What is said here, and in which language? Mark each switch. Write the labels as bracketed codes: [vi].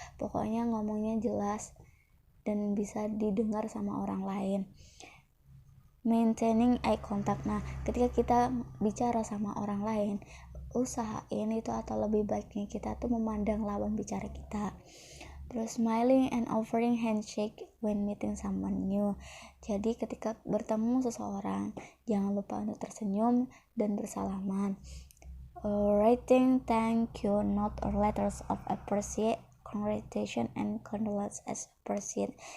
[id] Pokoknya ngomongnya jelas dan bisa didengar sama orang lain. [en] Maintaining eye contact. [id] Ketika kita bicara sama orang lain, usahain itu atau lebih baiknya kita tuh memandang lawan bicara kita. [en] Terus smiling and offering handshake when meeting someone new. [id] Jadi ketika bertemu seseorang, jangan lupa untuk tersenyum dan bersalaman. [en] Writing thank you note or letters of appreciation, congratulation and condolence as appreciate.